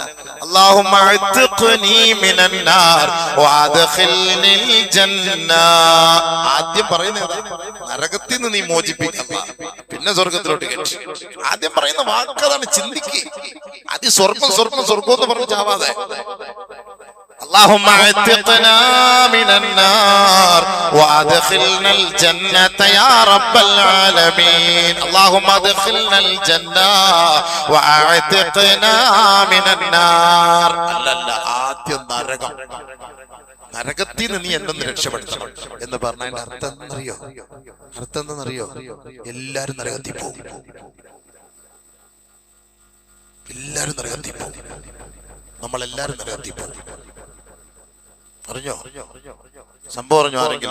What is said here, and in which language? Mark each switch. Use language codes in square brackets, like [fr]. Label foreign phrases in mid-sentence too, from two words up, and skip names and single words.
[ar] اللهم أعتقني من النار وأدخلني الجنة. [ml] ആദ്യം പറയുന്നത് നരകത്തിൽ നിന്ന് നീ മോചിപ്പിക്കുക, പിന്നെ സ്വർഗത്തിലോട്ട് കയറ്റി. ആദ്യം പറയുന്ന വാക്കതാണ്, ചിന്തിക്ക്. ആദ്യം സ്വർഗം സ്വർഗം സ്വർഗം എന്ന് പറഞ്ഞ് ചാവാതെ. [ar] اللهم اعتقنا من النار وادخلنا الجنة يا رب العالمين. اللهم ادخلنا الجنة واعتقنا من النار. [ml] അല്ലല്ല, ആദ്യം നരകം. നരകത്തിൽ നിന്ന് നീ എന്നെ രക്ഷപ്പെടുത്തണം എന്ന് പറഞ്ഞതിന്റെ അർത്ഥം എന്നറിയോ? അർത്ഥം എന്തെന്നറിയോ? എല്ലാരും നരകത്തിൽ പോകും. എല്ലാരും നരകത്തിൽ പോകും. നമ്മളെല്ലാരും നരകത്തിൽ പോകും. അറിഞ്ഞോ സംഭവം? അറിഞ്ഞോ ആരെങ്കിലും?